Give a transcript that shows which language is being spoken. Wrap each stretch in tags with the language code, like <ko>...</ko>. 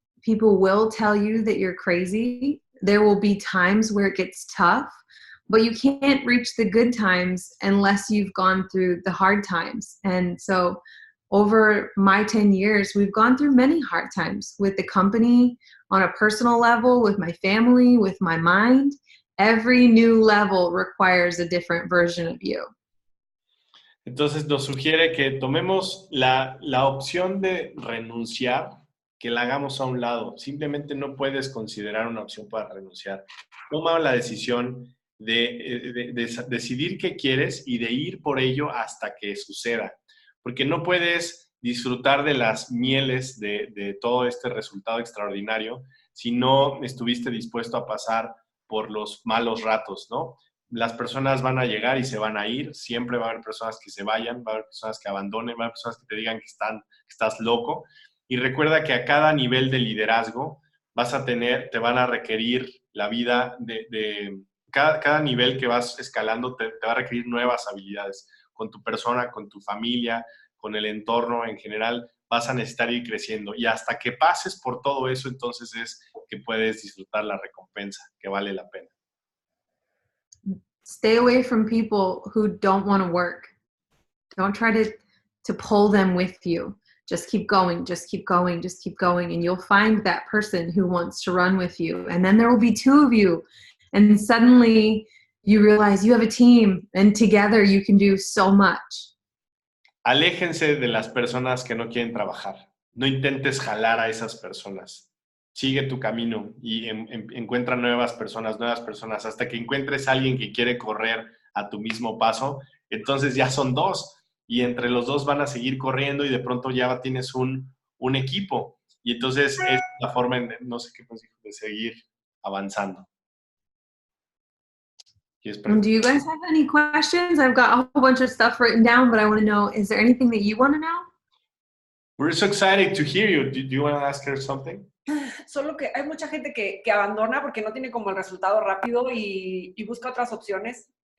<en>People will tell you that you're crazy. There will be times where it gets tough, but you can't reach the good times unless you've gone through the hard times. And so over my 10 years, we've gone through many hard times with the company, on a personal level, with my family, with my mind. Every new level requires a different version of you.</en> <es>Entonces nos sugiere que tomemos la opción de renunciar, que la hagamos a un lado. Simplemente no puedes considerar una opción para renunciar. Toma la decisión de decidir qué quieres y de ir por ello hasta que suceda. Porque no puedes disfrutar de las mieles de todo este resultado extraordinario si no estuviste dispuesto a pasar por los malos ratos, ¿no? Las personas van a llegar y se van a ir, siempre va a haber personas que se vayan, va a haber personas que abandonen, va a haber personas que te digan que estás loco. Y recuerda que a cada nivel de liderazgo te van a requerir la vida cada nivel que vas escalando te va a requerir nuevas habilidades. Con tu persona, con tu familia, con el entorno en general, vas a necesitar ir creciendo. Y hasta que pases por todo eso, entonces es que puedes disfrutar la recompensa, que vale la pena.</es> <en>Stay away from people who don't want to work. Don't try to pull them with you. Just keep going, just keep going, just keep going. And you'll find that person who wants to run with you. And then there will be two of you. And suddenly you realize you have a team and together you can do so much.</en> <es>Aléjense de las personas que no quieren trabajar. No intentes jalar a esas personas. Sigue tu camino y encuentra nuevas personas, hasta que encuentres a alguien que quiere correr a tu mismo paso. Entonces ya son dos y entre los dos van a seguir corriendo y de pronto ya tienes un equipo. Y entonces es la forma, no sé qué consejo, de seguir avanzando.</es> <en>Do you guys have any questions? I've got a whole bunch of stuff written down, but I want to know, is there anything that you want to know? We're so excited to hear you. Do you want to ask her something?</en> <es>Solo que hay mucha gente que abandona porque no tiene como el resultado rápido y busca otras opciones.</es>